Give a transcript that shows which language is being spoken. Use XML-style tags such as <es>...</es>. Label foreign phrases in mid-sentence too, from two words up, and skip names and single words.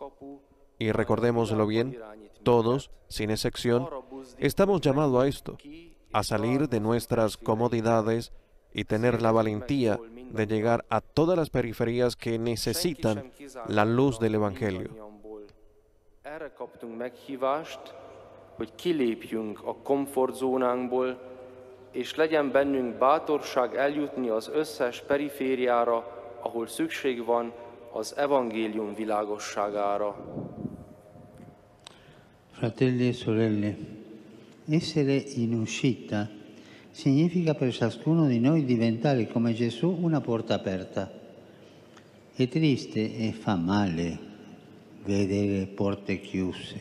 <es>Y recordémoslo bien, todos, sin excepción, estamos llamados a esto, a salir de nuestras comodidades y tener la valentía de llegar a todas las periferias que necesitan la luz del Evangelio.</es> <hu>hogy kilépjünk a komfortzónánkból, és legyen bennünk bátorság eljutni az összes perifériára, ahol szükség van az evangélium világosságára.</hu> <it>Fratelli e sorelle, essere in uscita significa per ciascuno di noi diventare come Gesù una porta aperta. È triste e fa male vedere porte chiuse.</it>